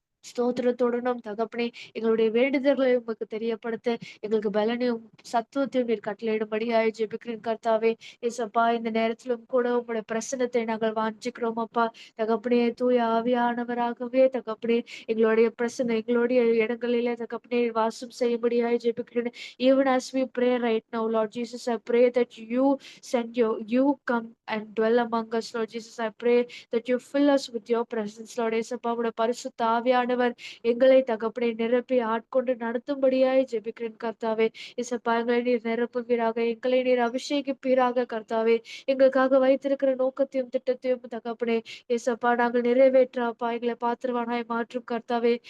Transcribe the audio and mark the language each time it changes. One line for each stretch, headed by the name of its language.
Tamil: ஸ்தோத்திரத்துடனும் தகப்பனே, எங்களுடைய வேண்டுதல்களை உமக்கு தெரியப்படுத்த, எங்களுக்கு பலனையும், சத்துவத்தையும் நீர் கட்டளையிடும்படியாய் ஜெபிக்கிறேன் கர்த்தாவே. ஏசப்பா, இந்த நேரத்திலும் கூட உம்முடைய பிரசன்னத்தை நாங்கள் வாஞ்சிக்கிறோம் அப்பா. தகப்பனே, தூய ஆவியானவராகவே தகப்பனே, எங்களுடைய இடங்களிலே தகப்பனே வாசம் செய்யும்படியாய் ஜெபிக்கிறேன்.
English: Even as we pray right now, Lord Jesus, I pray that you come and dwell among us, Lord Jesus. I pray that you fill us with your presence, Lord.
Tamil: ஏசப்பா, உம்முடைய பரிசுத்த ஆவியானவர் எங்களை தகப்பனை நிரப்பி ஆட்கொண்டு நடத்தும்படியாய் ஜெபிக்கிறேன் கர்த்தாவே. இசப்பா, எங்களை நீர் நிரப்புவீராக, எங்களை நீர் அபிஷேகிப்பீராக கர்த்தாவே. எங்களுக்காக வைத்திருக்கிற நோக்கத்தையும் திட்டத்தையும் தகப்பனே இசப்பா நாங்கள் நிறைவேற்ற அப்பா எங்களை பாத்திரவானாய் மாற்றும் கர்த்தாவே.